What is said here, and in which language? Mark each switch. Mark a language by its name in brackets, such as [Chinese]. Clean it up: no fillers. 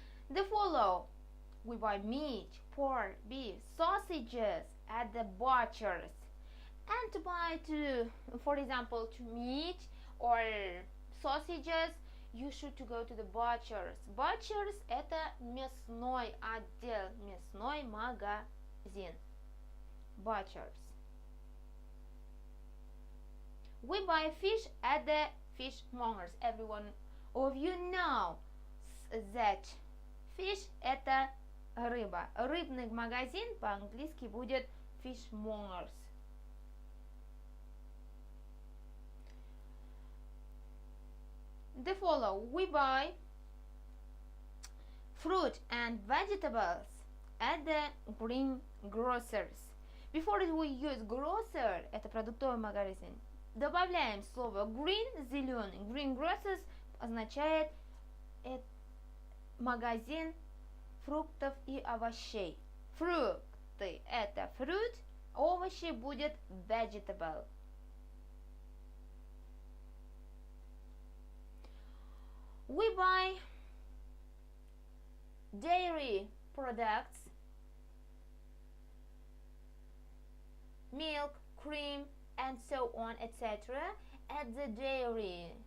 [English] The follow. We buy meat, pork, beef, sausages at the butchers. And to buy for example, to meat or sausages, you should to go to the butchers. [Russian] Butchers это мясной отдел, мясной магазин. [English] Butchers. We buy fish at the fishmongers. Everyone of you know that fish [Russian] это рыба. Рыбный магазин по-английски будет fishmongers. [English] The follow. We buy fruit and vegetables at the greengrocers. [Russian] Before we use grocer, это продуктовый магазин, добавляем слово green, зеленый. Greengrocers означает магазин фруктов и овощей. Фрукты это fruit, овощи будет vegetable. [English] We buy dairy products, milk, cream, and so on, etc. at the dairy